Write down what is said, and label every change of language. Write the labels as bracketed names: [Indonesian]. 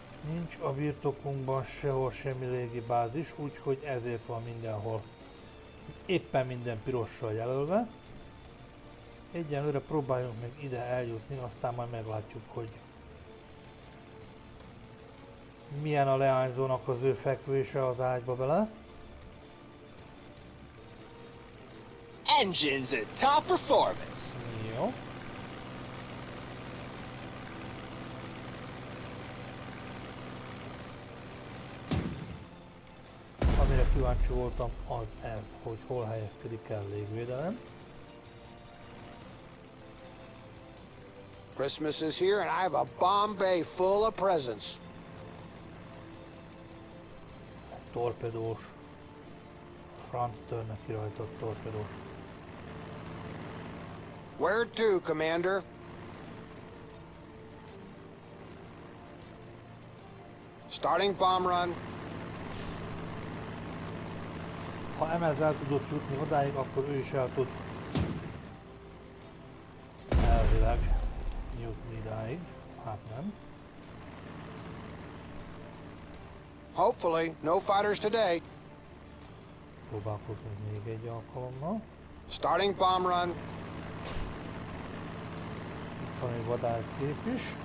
[Hungarian] Nincs a birtokunkban sehol semmi légibázis, úgyhogy ezért van mindenhol éppen minden pirossal jelölve. Egyenlőre próbáljunk meg ide eljutni, aztán majd meglátjuk, hogy milyen a leányzónak az ő fekvése az ágyba bele. [English] Engines at top performance. [Hungarian] Jó. Amire kíváncsi voltam, az ez, hogy hol helyezkedik el légvédelem. [English] Christmas is here and I have a bomb bay full of presents. [Hungarian] Ez torpedós. Franz törnek kirajtott torpedós. [English] Where to, Commander? Starting bomb run. [Hungarian] Ha Emez el tudott jutni odáig, akkor ő is el tud elvileg jutni idáig. Hát nem. [English] Hopefully, no fighters today. [Hungarian] Próbálkozunk még egy alkalommal. [English] Starting bomb run. [Hungarian] Itt van egy vadászgép is.